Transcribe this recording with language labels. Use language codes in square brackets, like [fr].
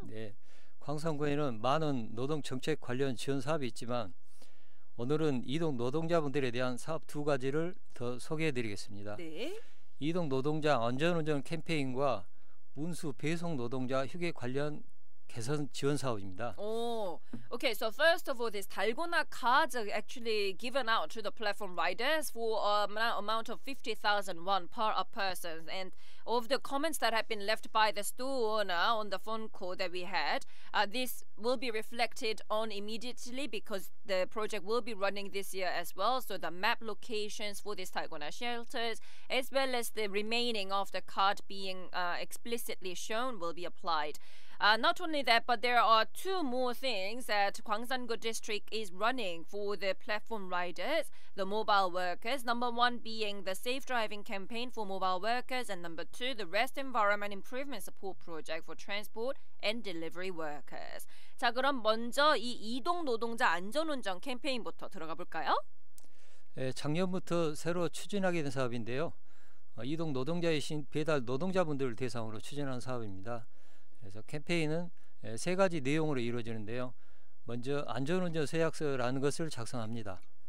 [ko] 네, 광산구에는 많은 노동정책 관련 지원 사업이 있지만 오늘은 이동 노동자분들에 대한 사업 두 가지를 더 소개해드리겠습니다. 네. 이동 노동자 안전운전 캠페인과 운수 배송 노동자 휴게 관련 개선 지원 사업입니다. [en] Okay, so first of all, these Dalgona cards are actually given out to the platform riders for an amount of 50,000 won per a person. And of the comments that have been left by the store owner on the phone call that we had, this will be reflected on immediately because the project will be running this year as well. So the map locations for these Dalgona shelters, as well as the remaining of the card being explicitly shown, will be applied. Not only that, but there are two more things that Gwangsang-gu District is running for the platform riders, the mobile workers. Number one being the safe driving campaign for mobile workers, and number two, the rest environment improvement support project for transport and delivery workers. [ko] 자, 그럼 먼저 이 이동 노동자 안전운전 캠페인부터 들어가 볼까요? 작년부터 새로 추진하게 된 사업인데요. 이동 노동자이신 배달 노동자분들을 대상으로 추진하는 사업입니다. 그래서 캠페인은 세 가지 내용으로 이루어지는데요. 먼저 안전운전 서약서라는 것을 작성합니다.